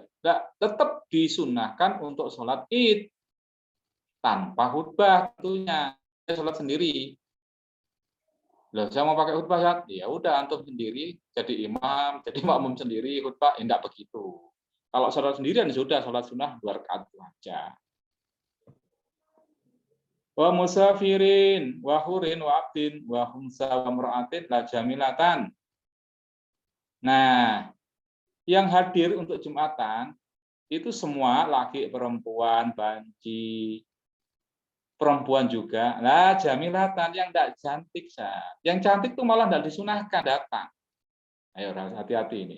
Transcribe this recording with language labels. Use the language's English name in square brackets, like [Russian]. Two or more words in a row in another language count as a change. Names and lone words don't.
[Indonesian] Tetap disunahkan untuk sholat Id tanpa khutbah tentunya, sholat sendiri. Loh, saya mau pakai khutbah ya udah antum sendiri jadi imam, jadi makmum sendiri khutbah, tidak begitu. Kalau sholat sendirian sudah sholat sunnah 2 rakaat aja. [Arabic] ومسافر، وحر، وعبد، وخنثى، ومراعاة، لا جميلة. [Indonesian] Nah, yang hadir untuk Jumatan, itu semua laki, perempuan, banci, perempuan juga. [Arabic] لا جميلة, [Indonesian] yang tidak cantik. Yang cantik itu malah tidak disunahkan datang. Ayo, hati-hati ini.